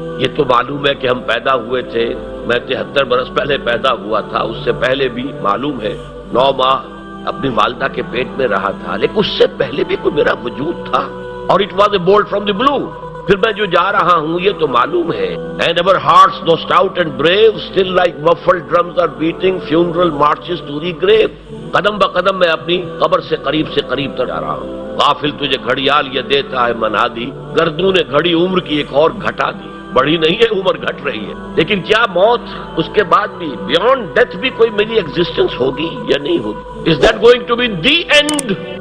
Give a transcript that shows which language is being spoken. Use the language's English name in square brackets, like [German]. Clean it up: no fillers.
[Urdu] یہ تو معلوم ہے کہ ہم پیدا ہوئے تھے، میں 73 برس پہلے پیدا ہوا تھا، اس سے پہلے بھی معلوم ہے 9 ماہ اپنی والدہ کے پیٹ میں رہا تھا، لیکن اس سے پہلے بھی کوئی میرا وجود تھا، اور [English] It was a bolt from the blue. [Urdu] پھر میں جو جا رہا ہوں یہ تو معلوم ہے. [English] And our hearts though stout and brave, still like muffled drums are beating funeral marches to the grave. [Urdu] قدم بقدم میں اپنی قبر سے قریب تر جا رہا ہوں. غافل تجھے گھڑیال یہ دیتا ہے منادی، گردوں نے گھڑی عمر کی ایک اور گھٹا دی. بڑھی نہیں ہے عمر، گھٹ رہی ہے. لیکن کیا موت اس کے بعد بھی، [English] beyond death [Urdu] بھی کوئی میری ایگزسٹنس ہوگی یا نہیں ہوگی؟ [English] Is that going to be the end?